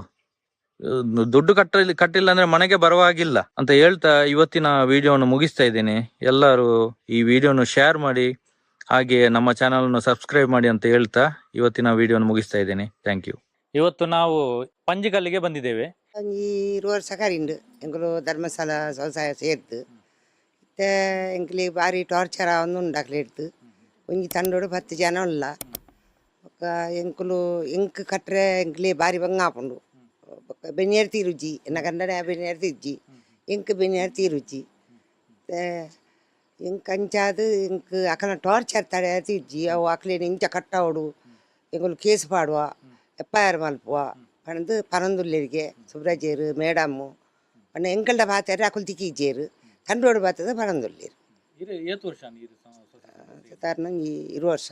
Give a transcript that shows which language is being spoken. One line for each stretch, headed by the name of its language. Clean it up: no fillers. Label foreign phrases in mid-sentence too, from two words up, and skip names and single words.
Kannada: ದುಡ್ಡು ಕಟ್ಟಿಲ್ಲ ಅಂದ್ರೆ ಮನೆಗೆ ಬರುವಾಗಿಲ್ಲ ಅಂತ ಹೇಳ್ತಾ ಇವತ್ತಿನ ವಿಡಿಯೋವನ್ನು ಮುಗಿಸ್ತಾ ಇದ್ದೇನೆ. ಎಲ್ಲರೂ ಈ ವಿಡಿಯೋನು ಶೇರ್ ಮಾಡಿ, ಹಾಗೆ ನಮ್ಮ ಚಾನಲ್ನ ಸಬ್ಸ್ಕ್ರೈಬ್ ಮಾಡಿ ಅಂತ ಹೇಳ್ತಾ ಇವತ್ತಿನ ವಿಡಿಯೋನ ಮುಗಿಸ್ತಾ ಇದ್ದೇನೆ.
English: thank you.
Kannada: ಇವತ್ತು ನಾವು ಪಂಜಿಕಲ್ಲಿಗೆ ಬಂದಿದ್ದೇವೆ.
Tulu: ಒಂಜಿ 2 ವರ್ಷ ಕರಿಂಡು ಎಂಕುಲು ಧರ್ಮಸ್ಥಳ ವ್ಯವಸಾಯ ಸೇರ್ತು ಮತ್ತೆ ಎಂಕ್ಲಿ ಬಾರಿ ಟಾರ್ಚರ್ ಆವೊಂದು ಉಂಡಾಕ್ಲೆಡ್ತು. ಒಂಜಿ ತಂಡೋಡು 10 ಜನ ಉಲ್ಲ. ಎಂಕುಲು ಎಂಕ್ ಕಟ್ರೆ ಎಂಕ್ಲಿ ಬಾರಿ ಬಂಗಾಪುಂಡು. ಬೆನ್ನೇರು ತೀರುಜಿ ಎನ್ನ ಗಂಡನೆ ಬೆನ್ನೇರು ತಿಜ್ಜಿ ಎಂಕ್ ಬೆನ್ನೇರು ತೀರುಜಿ ಎಂಕ್ ಅಂಚಾದು ಎಂಕ್ ಅಕನ ಟಾರ್ಚರ್ ತಡೆ ತಿಜ್ಜಿ ಅವು ಅಕ್ಲೇನು ಇಂಚ ಕಟ್ಟವಡು ಎಂಕುಲು ಕೇಸ್ ಪಾಡುವ FIR ಮಲ್ಪುವ ಪಣದು ಪನಂದುಲ್ಲೆರಿಗೆ ಸುಬ್ರಾಜೇರು ಮೇಡಮ್ಮು ಪಣ್ಣ ಎಂಕಲ್ಡ ಬಾತಾರೆ ಅಕುಲು ತಿಕ್ಕಿಜೇರು ತಂಡೋಡು ಬಾತದ ಪನಂದುಲ್ಲೇರು ಸಾಧಾರಣ 20 ವರ್ಷ.